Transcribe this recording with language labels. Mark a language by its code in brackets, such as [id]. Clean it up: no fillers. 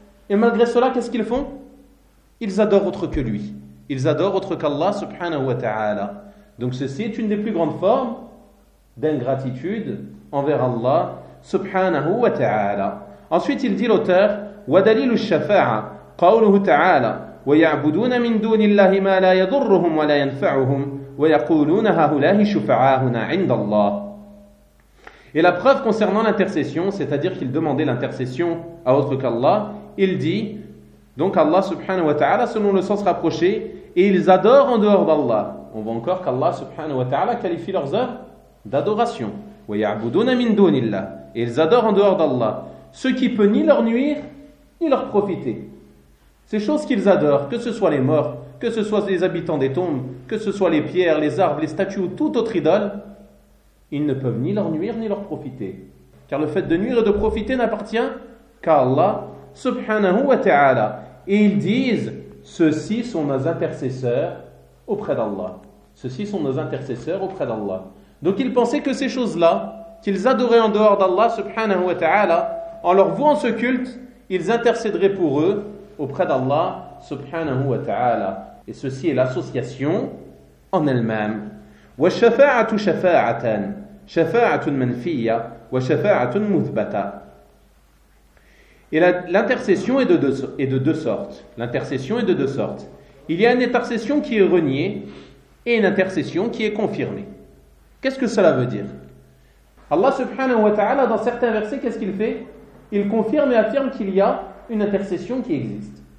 [fr] Et malgré cela, qu'est-ce qu'ils font? Ils adorent autre que lui. Ils adorent autre qu'Allah subhanahu wa ta'ala. Donc ceci est une des plus grandes formes d'ingratitude envers Allah subhanahu wa ta'ala. Ensuite il dit l'auteur: [ar] وَدَلِيلُ الشَّفَاعَةِ قَوْلُهُ تَعَالَى ويعبدون من دون الله ما لا يضرهم ولا ينفعهم ويقولون هؤلاء شفعاؤنا عند الله. [fr] Et la preuve concernant l'intercession, c'est-à-dire qu'il demandait l'intercession à autre qu'Allah, il dit, donc Allah subhanahu wa ta'ala, selon le sens rapproché, et ils adorent en dehors d'Allah. On voit encore qu'Allah subhanahu wa ta'ala qualifie leurs œuvres d'adoration. [ar] وَيَعْبُدُونَ مِنْ دُونِ اللَّهِ. [fr] Et ils adorent en dehors d'Allah. Ce qui peut ni leur nuire, ni leur profiter. Ces choses qu'ils adorent, que ce soit les morts, que ce soit les habitants des tombes, que ce soit les pierres, les arbres, les statues ou toute autre idole, ils ne peuvent ni leur nuire ni leur profiter. Car le fait de nuire et de profiter n'appartient qu'à Allah subhanahu wa ta'ala. Et ils disent, ceux-ci sont nos intercesseurs auprès d'Allah. Ceux-ci sont nos intercesseurs auprès d'Allah. Donc ils pensaient que ces choses-là, qu'ils adoraient en dehors d'Allah subhanahu wa ta'ala, en leur vouant ce culte, ils intercéderaient pour eux auprès d'Allah subhanahu wa ta'ala. Et ceci est l'association en elle-même. [ar] والشفاعة شفاعتان شفاعة منفية وشفاعة مثبتة. [fr] Et l'intercession est de deux sortes. L'intercession est de deux sortes. Il y a une intercession qui est reniée et une intercession qui est confirmée. Qu'est-ce que cela veut dire? Allah subhanahu wa ta'ala, dans certains versets, qu'est-ce qu'il fait? Il confirme et affirme qu'il y a une intercession qui existe.